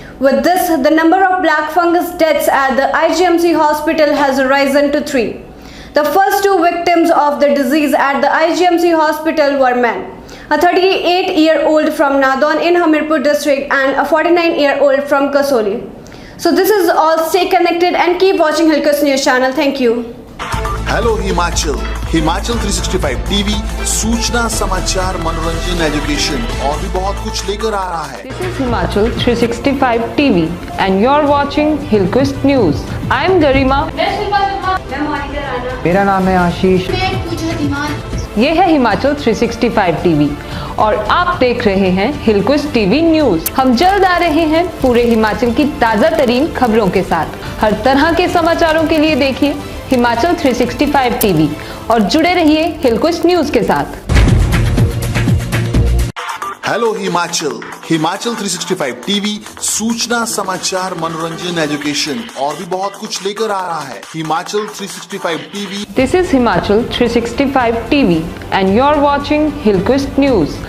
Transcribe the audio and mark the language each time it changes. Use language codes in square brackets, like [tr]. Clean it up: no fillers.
[en] With this, the number of black fungus deaths at the IGMC hospital has risen to 3. The first 2 victims of the disease at the IGMC hospital were men. A 38-year-old from Nadon in Hamirpur district and a 49-year-old from Kasoli. So this is all. Stay connected and keep watching Hilkus News channel. Thank you. [hi] Hello Himachal, Himachal 365 TV सूचना समाचार मनोरंजन education और भी बहुत कुछ लेकर आ रहा है. [en] This is Himachal 365 TV and you're watching Hilkus News. I'm Garima. [hi] मेरा नाम है आशीष. ये है हिमाचल 365 टीवी और आप देख रहे हैं हिलकुस टीवी न्यूज. हम जल्द आ रहे हैं पूरे हिमाचल की ताजा तरीन खबरों के साथ. हर तरह के समाचारों के लिए देखिए हिमाचल 365 टीवी और जुड़े रहिए हिलकुस न्यूज के साथ. हेलो हिमाचल, हिमाचल 365 टीवी सूचना समाचार मनोरंजन एजुकेशन और भी बहुत कुछ लेकर आ रहा है. Himachal 365 TV. [en] This is Himachal 365 TV and you're watching Hilkus News.